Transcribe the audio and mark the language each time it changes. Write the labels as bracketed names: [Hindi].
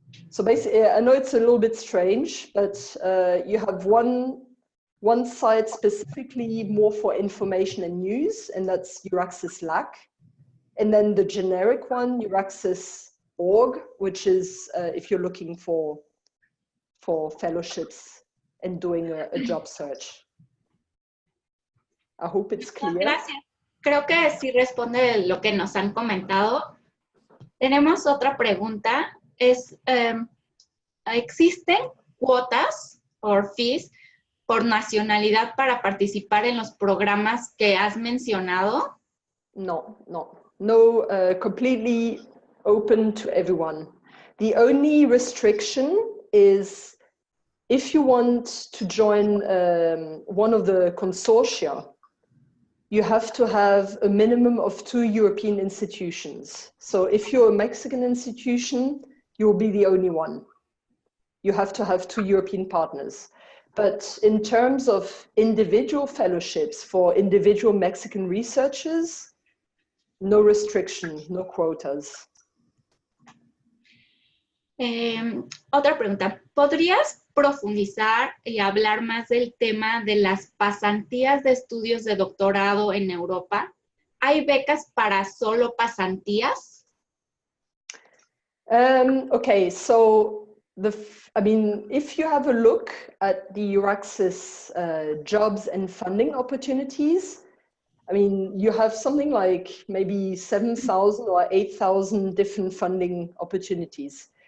[English] So basically, I know it's a little bit strange, but you have one site specifically more for information and news, and that's EURAXESS LAC. And then the generic one, EURAXESS.org, which is if you're looking for fellowships and doing a job search. I hope it's clear. [Spanish] Gracias. Creo que sí responde lo que nos han comentado. Tenemos otra pregunta. ¿Existen cuotas o fees por nacionalidad para participar en los programas que has mencionado? [English] No, completely open to everyone. The only restriction is if you want to join one of the consortia, you have to have a minimum of 2 European institutions. So if you're a Mexican institution, you'll be the only one. You have to have 2 European partners. But in terms of individual fellowships for individual Mexican researchers, no restriction, no quotas. [Spanish] Otra pregunta. ¿Podrías profundizar y hablar más del tema de las pasantías de estudios de doctorado en Europa? ¿Hay becas para solo pasantías? [English] Okay, so if you have a look at the EURAXESS jobs and funding opportunities, you have something like maybe 7,000 or 8,000 different funding opportunities.